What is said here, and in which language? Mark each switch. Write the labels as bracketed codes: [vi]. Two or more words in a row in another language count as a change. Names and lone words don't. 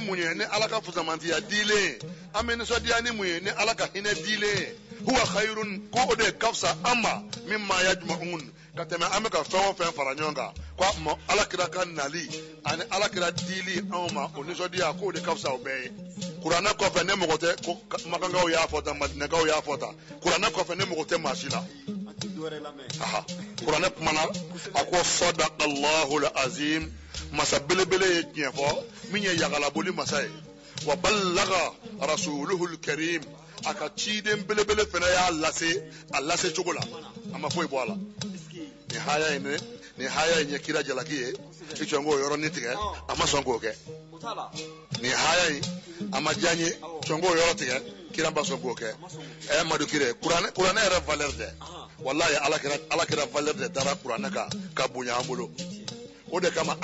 [bm] mun ye ni ala ka fusamantiya dilen an bɛ nisɔndiya ni mun ye ni ala ka hinɛ dilen [ar] هو خير [bm] ko o de ka fisa an ma [ar] مما يجمعون [bm] ka tɛmɛ an bɛ ka fɛn o fɛn fara ɲɔgɔn kan ko alakira ka nali ani alakira dili anw ma o nisɔndiya k'o de ka fisa o bɛɛ ye kuranɛ kɔfɛ ne mɔgɔ tɛ ko makankaw y'a fɔ tan madinɛkaw y'a fɔ tan kuranɛ kɔfɛ ne mɔgɔ tɛ maa si la kuranɛ kumana a ko [ar] صدق الله العظيم [bm] masa belebele ye tiɲɛ fɔ min ye yagalaboli masa ye [ar] وبلغ رسوله الكريم [bm] a ka ciden belebele fana y'a lase a lase cogo la a ma foyi bɔ a la nin haya in ye kira jalaki ye i sɔn k'o yɔrɔnin tigɛ a ma sɔn k'o kɛ nin haya in a ma diya n ye sɔn k'o yɔrɔ tigɛ kira ba sɔn k'o kɛ madu kire kuranɛ yɛrɛ valeur tɛ wallahi alakira valeur de dara kuranɛ kan ka bonya an bolo o de kama